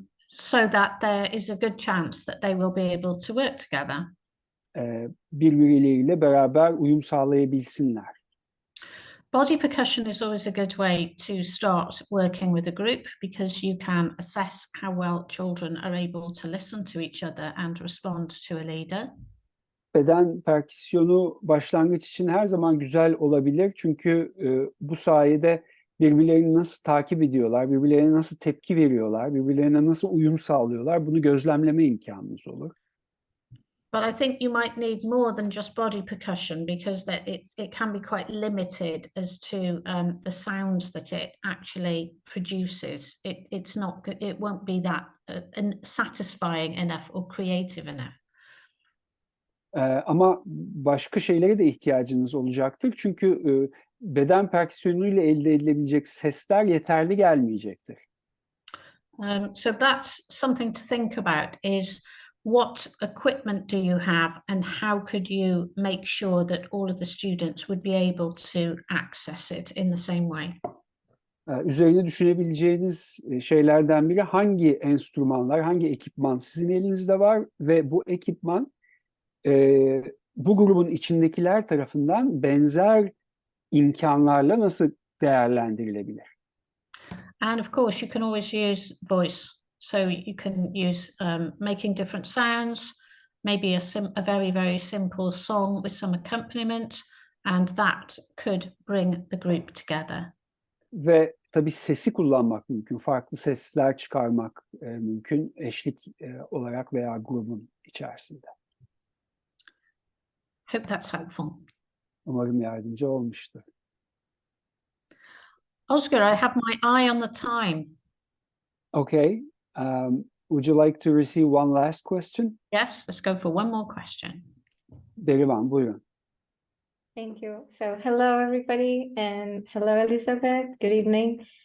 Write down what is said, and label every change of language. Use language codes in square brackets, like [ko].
[en] So that there is a good chance that they will be able to work together. [tr] Birbirleriyle beraber uyum sağlayabilsinler. [en] Body percussion is always a good way to start working with a group because you can assess how well children are able to listen to each other and respond to a leader. [tr] Beden perküsyonu başlangıç için her zaman güzel olabilir çünkü bu sayede birbirlerini nasıl takip ediyorlar, birbirlerine nasıl tepki veriyorlar, birbirlerine nasıl uyum sağlıyorlar bunu gözlemleme imkanınız olur. [en] But I think you might need more than just body percussion because it can be quite limited as to the sounds that it actually produces. It won't be that satisfying enough or creative enough. [tr] Ama başka şeylere de ihtiyacınız olacaktır çünkü beden perküsyonuyla elde edilebilecek sesler yeterli gelmeyecektir. [en] So that's something to think about, is what equipment do you have and how could you make sure that all of the students would be able to access it in the same way? [tr] Üzerine düşünebileceğiniz şeylerden biri hangi enstrümanlar, hangi ekipman sizin elinizde var ve bu ekipman bu grubun içindekiler tarafından benzer imkanlarla nasıl değerlendirilebilir? [en] And of course, you can always use voice. So you can use making different sounds, maybe a very, very simple song with some accompaniment, and that could bring the group together. [tr] Ve tabii sesi kullanmak mümkün, farklı sesler çıkarmak mümkün eşlik olarak veya grubun içerisinde. [en] Hope that's helpful. [tr] Umarım yardımcı olmuştur. [en] Oscar, I have my eye on the time. Okay. Would you like to receive one last question? Yes, let's go for one more question. [tr] Derivan, buyurun. [en] Thank you. So hello, everybody, and hello, Elizabeth. Good evening.